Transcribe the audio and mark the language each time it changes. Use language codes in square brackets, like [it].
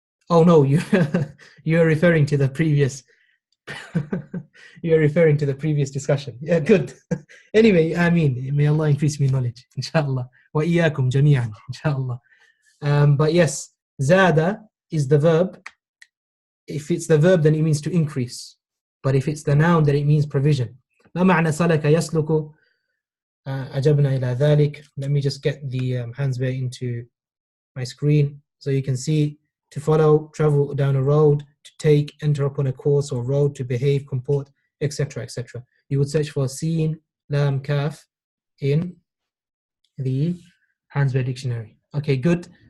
[en] Oh no, you're referring to the previous. You're referring to the previous discussion. Yeah, good. Anyway, I mean, may Allah increase me knowledge, inshallah. [ar] Wa iyyakum jami'an, [en] inshallah. But yes, zada is the verb. If it's the verb, then it means to increase. But if it's the noun, then it means provision. [ar] ما معنى سلك يسلك أجبنا إلى ذلك. [en] Let me just get the hands way into my screen so you can see: to follow, travel down a road, to take, enter upon a course or road, to behave, comport, etc., etc. You would search for sin, lam, kaf in the Hansberry dictionary. Okay, good.